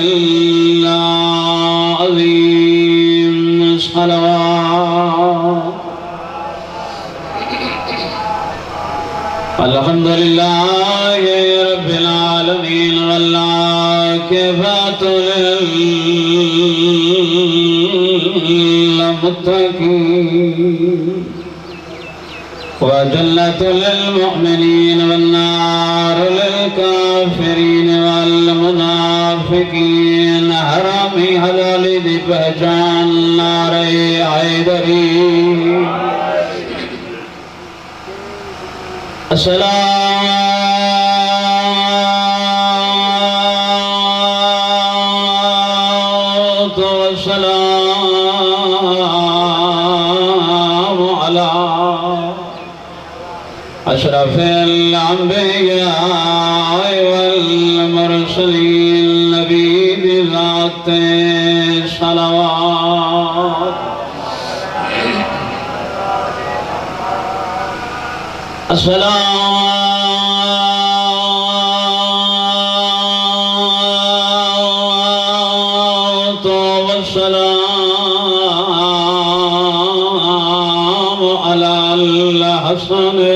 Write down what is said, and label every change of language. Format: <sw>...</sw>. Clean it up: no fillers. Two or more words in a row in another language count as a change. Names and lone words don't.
<ar>العظيم صلوات الحمد لله رب العالمين والعاقبة للمتقين وجنة للمؤمنين والنار للكافرين والمنافقين</ar> <pa>حرامی حلالی دی پہچان نعرہ حیدری</pa> <ar>الصلاة والسلام علی اشرف الانبیاء والمرسلین نبی بذات صلوات الصلاة والسلام على الحسن</ar>